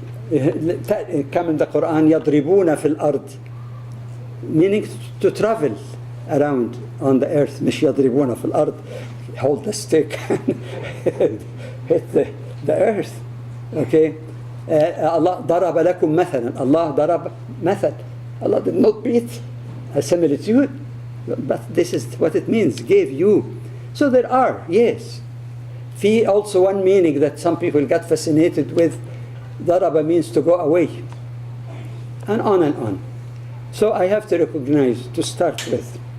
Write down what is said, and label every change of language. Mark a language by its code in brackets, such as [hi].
[en] Come in the Quran, [ar] يَضْرِبُونَ فِي الْأَرْضِ, [en] meaning to travel around on the earth. [ar] مش يضربون في الأرض, [en] hold the stick and hit the earth. Okay? [ar] Allah ضرب لكم مثلا. Allah ضرب مثل. [en] Allah did not beat a similitude, but this is what it means, gave you. So there are, yes. في also one meaning that some people got fascinated with. Daraba means to go away, and on and on. So I have to recognize, to start with,